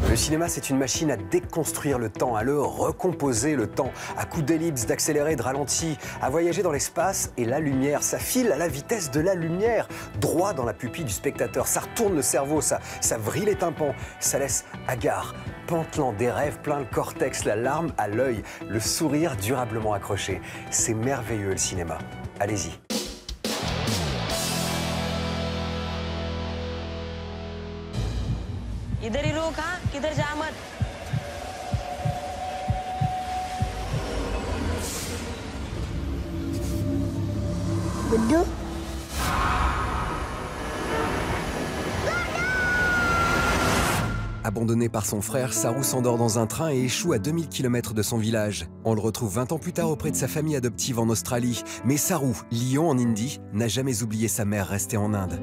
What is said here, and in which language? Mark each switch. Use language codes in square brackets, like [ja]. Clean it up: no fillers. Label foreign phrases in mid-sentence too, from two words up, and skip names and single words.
[fr] Le cinéma, c'est une machine à déconstruire le temps, à le recomposer le temps, à coups d'ellipse, d'accéléré, de ralenti, à voyager dans l'espace et la lumière. Ça file à la vitesse de la lumière, droit dans la pupille du spectateur. Ça retourne le cerveau, ça vrille les tympans, ça laisse hagard, pantelant des rêves plein le cortex, la larme à l'œil, le sourire durablement accroché. C'est merveilleux le cinéma. Allez-y. [hi] इधर ही रुक हाँ किधर जा मत गुड्डू [fr] Abandonné par son frère, Saru s'endort dans un train et échoue à 2000 km de son village. On le retrouve 20 ans plus tard auprès de sa famille adoptive en Australie. Mais Saru, lion en Indie, n'a jamais oublié sa mère restée en Inde.